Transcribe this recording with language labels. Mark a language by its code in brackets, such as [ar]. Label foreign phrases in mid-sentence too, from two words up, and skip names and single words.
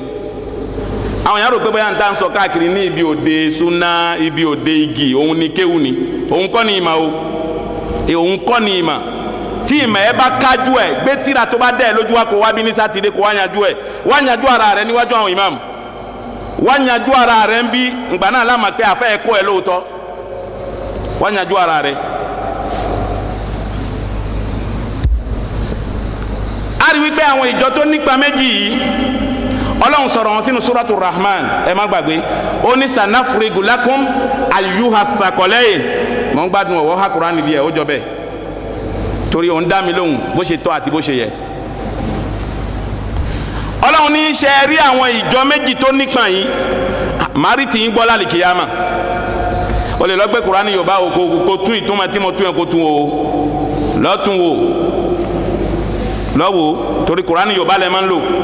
[yo] àwọn yàrá rò pé bóyá n ta ń sọ káàkiri ní ibi òde súná ibi òde igi òun ni kéwù ni òun kọ́ ni ìmọ̀ o òun kọ́ ni ìmọ̀ tí ìmọ̀ ẹ bá kájú ẹ gbé tíra tó bá dẹ̀ lójú wa kó wá bí ní sátidé kó wá yanjú ẹ wá yanjú ara rẹ níwájú àwọn ìmáàmù wá yanjú ara rẹ ń bí ngbà náà lámà pé àfẹ́ ẹ̀kọ́ ẹ lóòótọ́ wá yanjú ara rẹ. a rí wípé àwọn ìjọ tó nípa méjì yìí Ọlọ́run sọ̀rọ̀ wọn sínú suratu Rahman ẹ má gbàgbé ó ní [ar] سنفرغ لكم أيها الثقلان [yo] mọ̀ ń gbádùn ọ̀wọ́ ha Kùránì bí ẹ̀ ó jọ bẹ́ẹ̀ torí òun dá mi lóhùn bó ṣe tọ́ àti bó ṣe yẹ. Ọlọ́run ní í ṣe rí àwọn ìjọ méjì tó nípa yìí màrí tì í gbọ́ lálìkìyàmà o lè lọ gbé Kùránì Yorùbá o kò tún ìtumọ̀ tí mo tún yẹn kó tún o lọ́tún wo lọ́wọ́ torí Kùránì Yorùbá lẹ́ máa ń lò